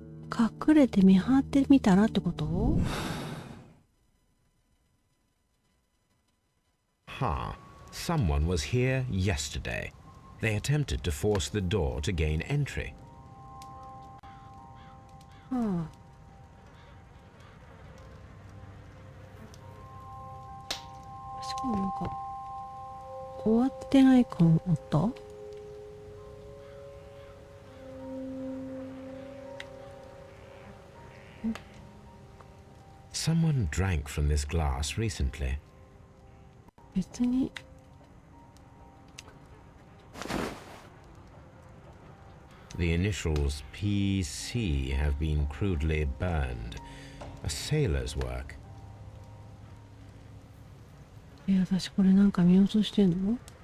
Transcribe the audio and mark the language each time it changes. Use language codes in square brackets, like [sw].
[ja] 隠れて見張ってみたらってこと？ [en] Someone was here yesterday. They attempted to force the door to gain entry. [ja] しかもなんか終わってない感あった？ [en] Someone drank from this glass recently. [ja] 別に [en] The initials PC have been crudely burned. A sailor's work. [ja] 私これなんか見落としてんの？